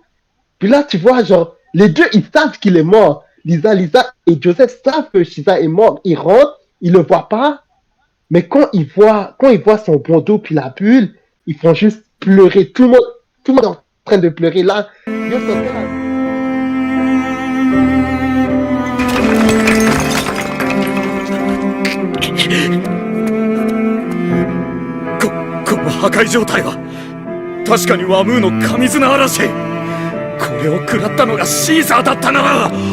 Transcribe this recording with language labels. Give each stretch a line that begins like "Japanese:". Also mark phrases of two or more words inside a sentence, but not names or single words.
French: Puis là, tu vois, genre, les deux, ils savent qu'il est mort. Lisa et Joseph savent que Shiza est mort. Ils rentrent, ils le voient pas, mais quand ils voient son bandeau puis la bulle, ils font juste pleurer. Tout le monde est en train de pleurer là. Yo, ça fait la...
Japanese: この破壊状態は確かにワムーの神綱嵐。これを食らったのがシーザーだったな。